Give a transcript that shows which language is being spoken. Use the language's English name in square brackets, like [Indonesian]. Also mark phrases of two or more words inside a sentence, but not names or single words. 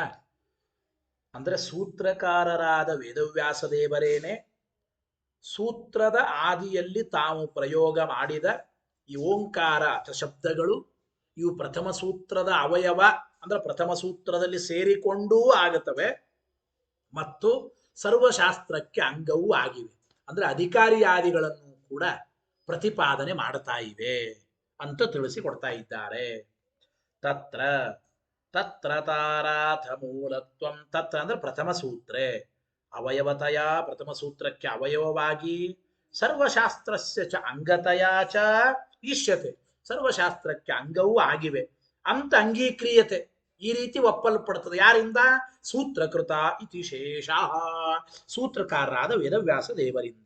[Kannada] ಅಂದ್ರೆ ಸೂತ್ರಕಾರರಾದ ವೇದವ್ಯಾಸ ದೇವರೇನೆ ಸೂತ್ರದ ಆದಿಯಲ್ಲಿ ತಾವು ಪ್ರಯೋಗ ಮಾಡಿದ ಈ ಓಂಕಾರ ಅಥ ಶಬ್ದಗಳು ಇವು ಪ್ರಥಮ ಸೂತ್ರದ ಅವಯವ ಅಂದ್ರೆ ಪ್ರಥಮ ಸೂತ್ರದಲ್ಲಿ ಸೇರಿಕೊಂಡೂ ಆಗುತ್ತವೆ ಮತ್ತು ಸರ್ವಶಾಸ್ತ್ರಕ್ಕೆ ಅಂಗವೂ ಆಗಿವೆ. ಅಂದ್ರೆ ಅಧಿಕಾರಿಯಾದಿಗಳನ್ನು ಕೂಡ ಪ್ರತಿಪಾದನೆ ಮಾಡ್ತಾ ಇವೆ ಅಂತ ತಿಳಿಸಿಕೊಡ್ತಾ ಇದ್ದಾರೆ. [Sanskrit] ತತ್ರ ತತ್ರ ತಾರಾಥ ಮೂಲತ್ವಂ. [Kannada] ತತ್ರ ಅಂದ್ರೆ [Sanskrit] ಪ್ರಥಮ ಸೂತ್ರೇ ಅವಯವತಯ [Kannada] ಪ್ರಥಮ ಸೂತ್ರಕ್ಕೆ ಅವಯವವಾಗಿ [Sanskrit] ಸರ್ವಶಾಸ್ತ್ರಸ್ಯ ಚ ಅಂಗತಯ ಚ ಇಷ್ಯತೆ [Kannada] ಸರ್ವಶಾಸ್ತ್ರಕ್ಕೆ ಅಂಗವೂ ಆಗಿವೆ ಅಂತ ಅಂಗೀಕ್ರಿಯತೆ ಈ ರೀತಿ ಒಪ್ಪಲ್ಪಡುತ್ತದೆ. ಯಾರಿಂದ? [Sanskrit] ಸೂತ್ರಕೃತ ಇತಿ ಶೇಷ, [Kannada] ಸೂತ್ರಕಾರರಾದ ವೇದವ್ಯಾಸ ದೇವರಿಂದ.